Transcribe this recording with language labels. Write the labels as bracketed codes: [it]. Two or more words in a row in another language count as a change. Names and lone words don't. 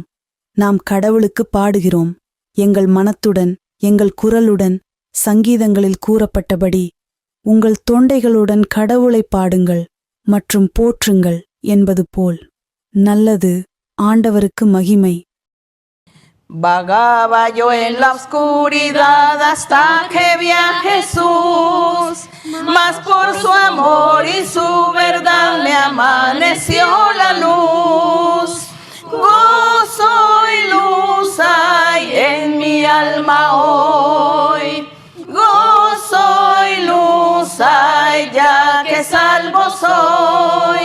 [ta] நாம் கடவுளுக்கு பாடுகிறோம், எங்கள் மனத்துடன், எங்கள் குரலுடன். சங்கீதங்களில் கூறப்பட்டபடி உங்கள் தொண்டைகளுடன் கடவுளை பாடுங்கள் மற்றும் போற்றுங்கள் என்பது போல். நல்லது, ஆண்டவருக்கு மகிமை. [es] Vagaba yo en la oscuridad hasta que vi a Jesús, mas por su amor y su verdad me amaneció la luz. Gozo y luz hay en mi alma hoy, gozo y luz hay ya que salvo soy.